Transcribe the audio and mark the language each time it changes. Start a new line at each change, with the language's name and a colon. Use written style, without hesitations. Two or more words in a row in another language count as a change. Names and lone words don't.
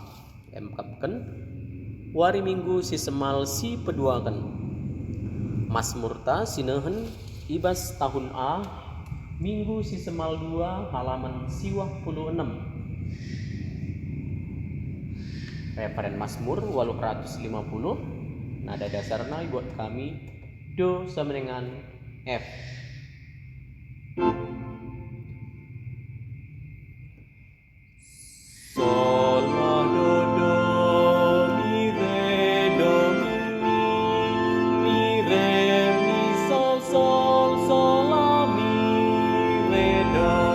Batak Karo: Emkapken wari minggu si semal si peduakan Mazmur ta sinehen ibas tahun A minggu si semal 2 halaman siwah puluh 6. Referen Mazmur 850, nada dasarna buat kami do samenengan F. Sol la do do mi re do mi re mi sol sol sol la mi re do